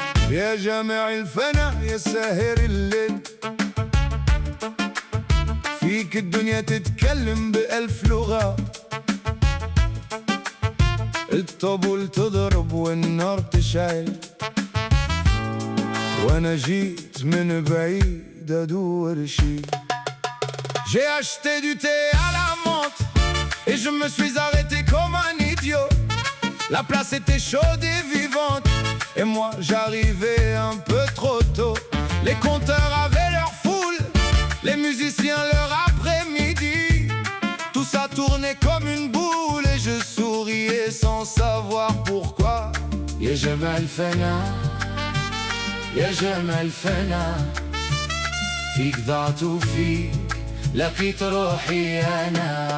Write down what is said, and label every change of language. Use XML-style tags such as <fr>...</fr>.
<ar>يا جامع الفنا يا ساهر الليل، فيك الدنيا تتكلم بألف لغة، الطبول تضرب والنار تشعل، وانا جيت من بعيد ادور شي.</ar> <fr>J'ai acheté du thé à la menthe et je me suis arrêté comme un idiot. La place était chaude et vivante et moi j'arrivais un peu trop tôt. Les compteurs avaient leur foule, les musiciens leur après-midi. Tout ça tournait comme une boule et je souriais sans savoir pourquoi.</fr> <ar>يا جمال فنا يا جمال فنا، فيك ضعت وفيك لقيت روحي أنا.</ar>